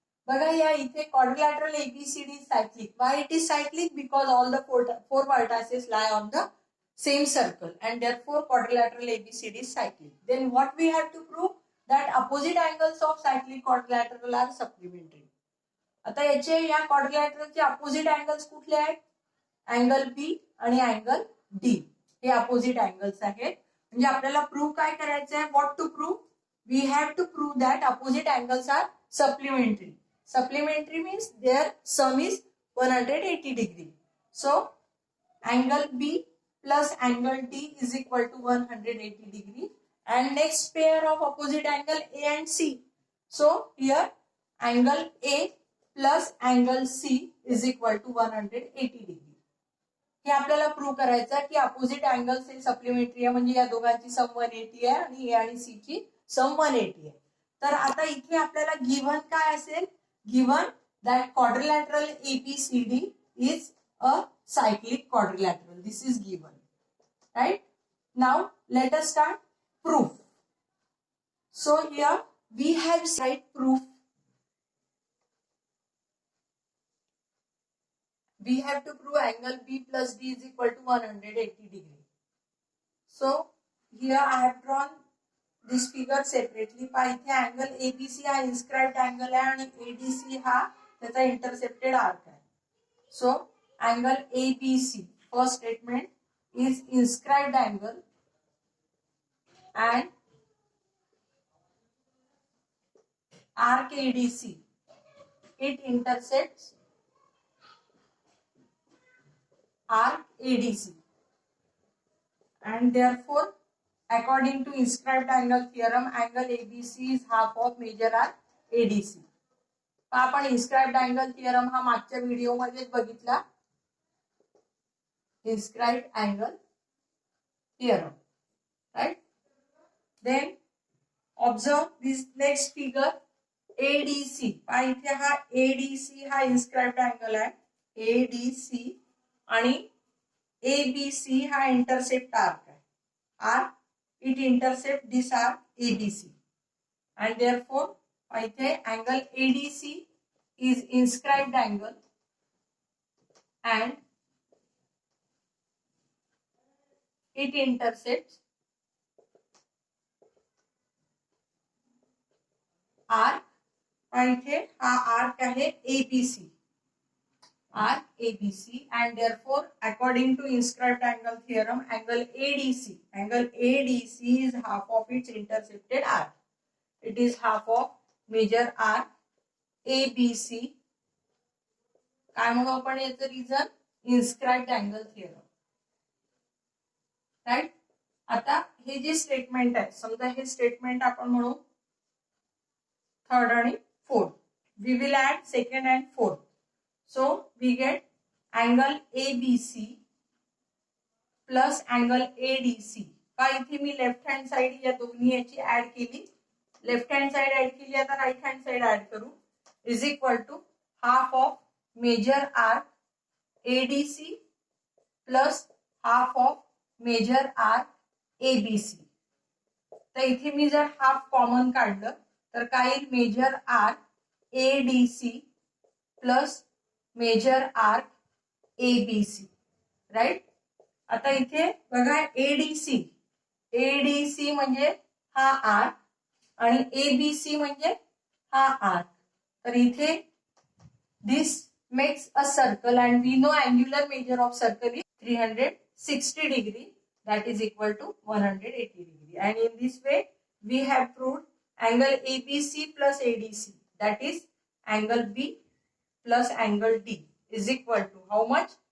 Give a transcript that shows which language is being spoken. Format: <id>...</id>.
<mr>बघा या इथे</mr> <en>quadrilateral ABCD is cyclic. Why it is cyclic? Because all the four vertices lie on the same circle and therefore quadrilateral ABCD is cyclic. Then what we have to prove? That opposite angles of cyclic quadrilateral are supplementary.</en> <mr>आता याचे या quadrilateralचे opposite angles कुठले आहेत? Angle B आणि angle D हे opposite angles आहेत. म्हणजे आपल्याला प्रूव्ह काय करायचं आहे?</mr> <en>What to prove? We have to prove that opposite angles are supplementary. Supplementary means their sum is 180 degree. So angle B plus angle D is equal to 180 degree. And next pair of opposite angle A and C. So here angle A plus angle C is equal to 180 degree.</en> <mr>हे आपल्याला prove करायचं आहे की opposite angles हे supplementary आहे म्हणजे या दोघांची सम 180 आहे आणि ए आणि सी ची सम 180 आहे. तर आता इथे आपल्याला गिव्हन काय असेल?</mr> <en>Given that quadrilateral ABCD is a cyclic quadrilateral. This is given. Right? Now let us start proof. So here we have side proof. We have to prove angle B plus D is equal to 180 degree. So here I have drawn this figure separately.</en> <mr>पहा इथे angle ABC हा inscribed angle आहे आणि ADC हा त्याचा intercepted arc आहे.</mr> <en>So angle ABC first statement is inscribed angle and arc ADC, it intersects arc ADC and therefore according to inscribed angle theorem angle ABC is half of major arc ADC.</en> <mr>आपण inscribed angle theorem हा मागच्या video मध्ये बघितला.</mr> <en>inscribed angle theorem, right? Then observe this next figure ADC.</en> <mr>इथे हा ADC हा inscribed angle आहे. ADC आणि ABC हा intercept arc आहे.</mr> <en>Arc it intercept this arc ABC and therefore इथे angle ADC is inscribed angle and it intercepts arc</en> <mr>आणि इथे हा आर्क आहे</mr> <en>ABC, arc ABC and therefore according to inscribed angle theorem angle ADC is half of its intercepted arc. It is half of major arc ABC.</en> <mr>काय म्हणू आपण याचं reason?</mr> <en>inscribed angle theorem. Right?</en> <mr>आता हे जे statement आहे समजा हे स्टेटमेंट आपण म्हणू third and fourth.</mr> <en>We will add second and fourth. So we get angle ABC plus angle ADC.</en> <mr>का इथे मी लेफ्ट हँड साइड या दोन्ही याची ऍड केली. लेफ्ट हँड साइड ऍड केली आता राइट हँड साइड ऍड करू.</mr> <en>Is equal to half of major arc ADC plus half of major arc ABC.</en> <mr>तर इथे मी जर हाफ कॉमन काढलं तर काय येईल,</mr> <en>Major arc ADC plus major arc ABC, right.</en> <mr>आता इथे बघा एडीसी म्हणजे हा आर्क आणि ABC म्हणजे हा आर्क. तर इथे</mr> <en>this makes a circle and we know angular measure of circle is 360 degree, that is equal to 180 degree, and in this way we have proved angle ABC plus ADC, that is angle B plus angle D is equal to how much?</en>